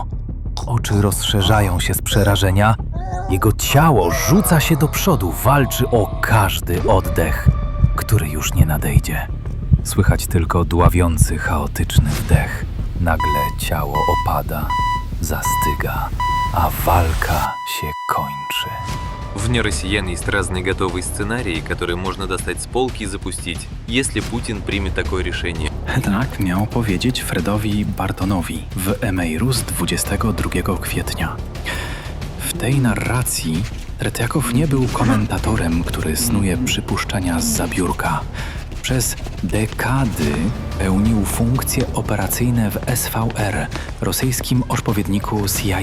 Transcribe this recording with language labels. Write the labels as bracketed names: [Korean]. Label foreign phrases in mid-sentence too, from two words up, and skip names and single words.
[Polish] Oczy rozszerzają się z przerażenia. Jego ciało rzuca się do przodu, walczy o każdy oddech, który już nie nadejdzie. Słychać tylko dławiący, chaotyczny wdech. Nagle ciało opada, zastyga, a walka się kończy. [Russian] Вне россиян есть разные готовые сценарии, которые можно достать с полки и запустить, если Путин примет такое решение. [Polish] Tak miał powiedzieć Fredowi Bartonowi w e-mailu z 22 kwietnia. W tej narracji Tretiakow nie był komentatorem, który snuje przypuszczenia zza biurka. Przez dekady pełnił funkcje operacyjne w SVR, rosyjskim odpowiedniku CIA.